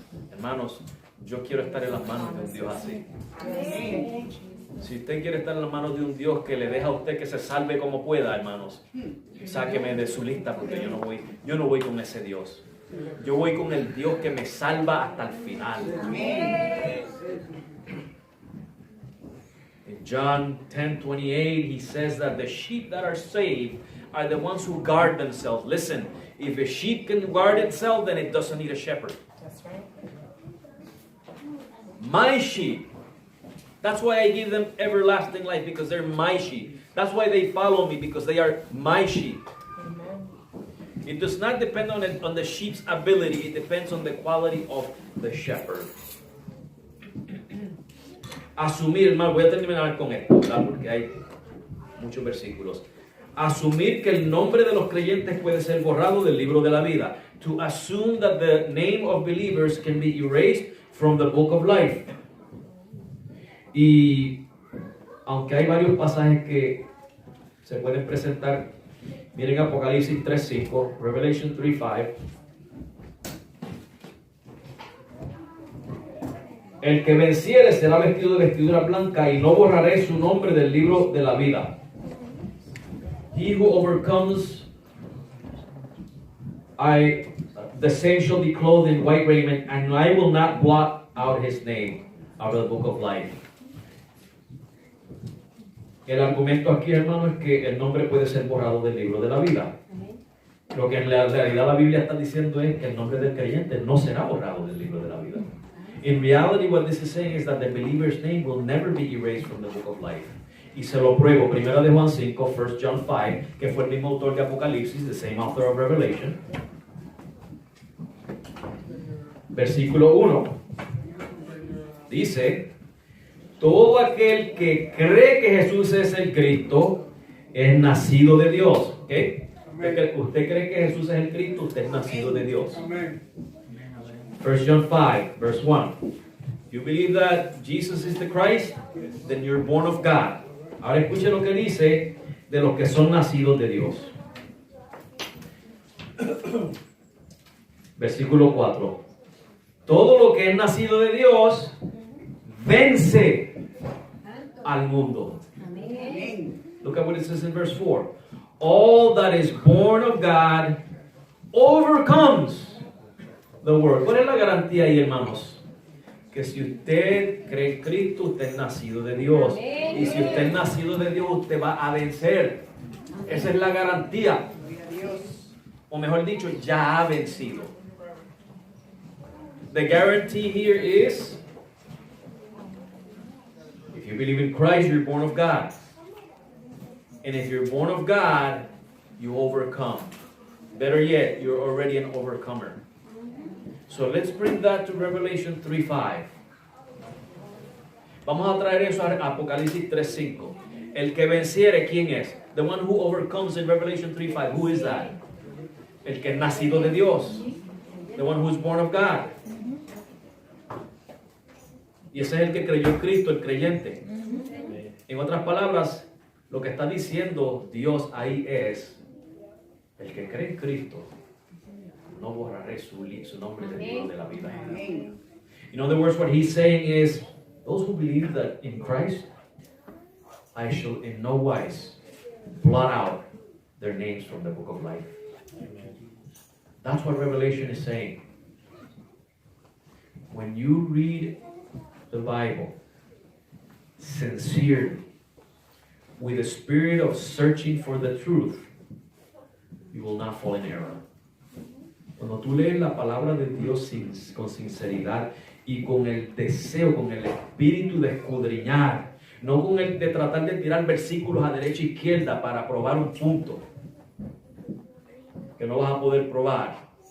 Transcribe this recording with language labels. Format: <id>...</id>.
<es>Hermanos, yo quiero estar en las manos de un Dios así.</es> <en>Yes.</en> <es>Si usted quiere estar en las manos de un Dios que le deja a usted que se salve como pueda, hermanos, sáqueme de su lista porque yo no voy con ese Dios. Yo voy con el Dios que me salva hasta el final.</es> <en>In John 10:28, he says that the sheep that are saved are the ones who guard themselves. Listen, if a sheep can guard itself, then it doesn't need a shepherd. That's right. My sheep. That's why I give them everlasting life, because they're my sheep. That's why they follow me, because they are my sheep. Amen. It does not depend on the sheep's ability. It depends on the quality of the shepherd.</en> <es>Asumir, hermano, voy a terminar con esto, ¿verdad? Porque hay muchos versículos. Asumir que el nombre de los creyentes puede ser borrado del libro de la vida.</es> <en>To assume that the name of believers can be erased from the book of life.</en> <es>Y aunque hay varios pasajes que se pueden presentar, miren Apocalipsis 3:5, Revelation 3:5. El que venciere será vestido de vestidura blanca y no borraré su nombre del libro de la vida.</es> <en>He who overcomes, the same shall be clothed in white raiment, and I will not blot out his name out of the book of life.</en> <es>El argumento aquí, hermano, es que el nombre puede ser borrado del libro de la vida. Lo que en la realidad la Biblia está diciendo es que el nombre del creyente no será borrado del libro de la vida.</es> <en>In reality, what this is saying is that the believer's name will never be erased from the book of life.</en> <es>Y se lo pruebo, 1 de Juan 5, 1 John 5, que fue el mismo autor de Apocalipsis,</es> <en>the same author of Revelation.</en> <es>Versículo 1 dice: todo aquel que cree que Jesús es el Cristo es nacido de Dios. ¿Okay? Usted cree que Jesús es el Cristo, usted es nacido de Dios.</es> <en>1 John 5, verse 1. You believe that Jesus is the Christ, then you're born of God.</en> <es>Ahora escuche lo que dice de los que son nacidos de Dios. Versículo 4. Todo lo que es nacido de Dios vence al mundo.</es> <en>Look at what it says in verse 4. All that is born of God overcomes the world.</en> <es>¿Cuál es la garantía ahí, hermanos? Que si usted cree en Cristo, usted es nacido de Dios. Y si usted es nacido de Dios, usted va a vencer. Esa es la garantía. O mejor dicho, ya ha vencido.</es> <en>The guarantee here is, if you believe in Christ, you're born of God. And if you're born of God, you overcome. Better yet, you're already an overcomer. So let's bring that to Revelation 3:5.</en> <es>Vamos a traer eso a Apocalipsis 3:5. El que venciere, ¿quién es?</es> <en>The one who overcomes in Revelation 3:5. Who is that?</en> <es>El que es nacido de Dios.</es> <en>The one who is born of God.</en> <es>Y ese es el que creyó en Cristo, el creyente. En otras palabras, lo que está diciendo Dios ahí es: El que cree en Cristo, no borraré su nombre del libro de la vida. Amén.</es> <en>In other words, what he's saying is, those who believe that in Christ, I shall in no wise blot out their names from the book of life. That's what Revelation is saying. When you read the Bible sincerely, with a spirit of searching for the truth, you will not fall in error.</en> <es>Cuando tú lees la palabra de Dios con sinceridad y con el deseo, con el espíritu de escudriñar, no con el de tratar de tirar versículos a derecha e izquierda para probar un punto que no vas a poder probar.</es>